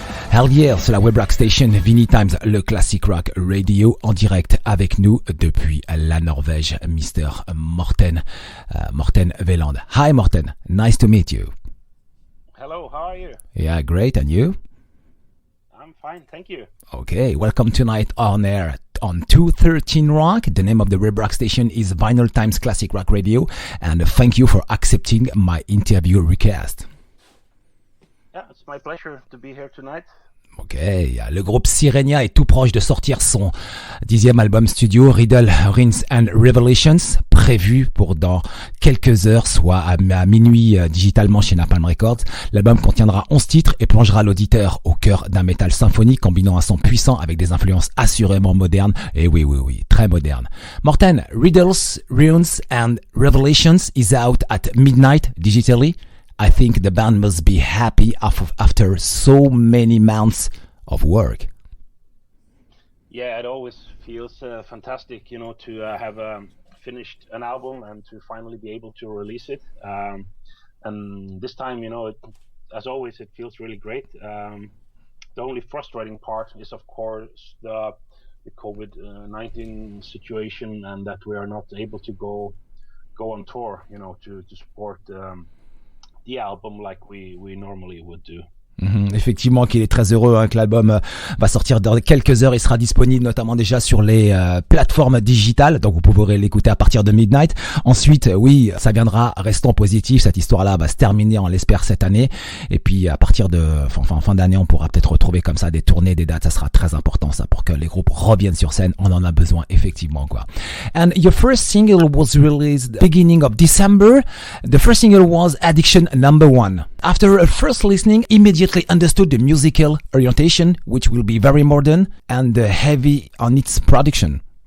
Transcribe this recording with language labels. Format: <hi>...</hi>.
<en>Hell yeah,</en> <fr>sur la web rock station Vinylestimes, le classic rock radio, en direct avec nous depuis la Norvège, Mr. Morten Veland.</fr> <en>Hi Morten, nice to meet you. Hello, how are you? Yeah, great, and you? I'm fine, thank you. Okay, welcome tonight on air on 213 Rock. The name of the web rock station is Vinylestimes Classic Rock Radio, and thank you for accepting my interview request. Yeah, it's my pleasure to be here tonight.</en> <fr>Ok, le groupe Sirenia est tout proche de sortir son 10e album studio, Riddles Ru and Revelations, prévu pour dans quelques heures, soit à minuit digitalement chez Napalm Records. L'album contiendra 11 titres et plongera l'auditeur au cœur d'un métal symphonique combinant un son puissant avec des influences assurément modernes, et oui, très modernes.</fr> <en>Morten, Riddles Ru and Revelations is out at midnight digitally. I think the band must be happy after so many months of work. Yeah, it always feels fantastic, to have finished an album and to finally be able to release it. And this time, as always, it feels really great. The only frustrating part is, of course, the COVID-19 situation, and that we are not able to go on tour, to support the album like we normally would do.</en> <fr>Effectivement, qu'il est très heureux que l'album va sortir dans quelques heures. Il sera disponible notamment déjà sur les plateformes digitales, donc vous pourrez l'écouter à partir de midnight. Ensuite, oui, ça viendra, restons positifs, cette histoire-là va se terminer, on l'espère, cette année. Et puis à partir de fin d'année, on pourra peut-être retrouver comme ça des tournées, des dates. Ça sera très important, ça, pour que les groupes reviennent sur scène. On en a besoin, effectivement, quoi.</fr> <en>And your first single was released beginning of December. The first single was Addiction Number 1. After a first listening, immediately understood the musical orientation, which will be very modern and heavy on its production.</en>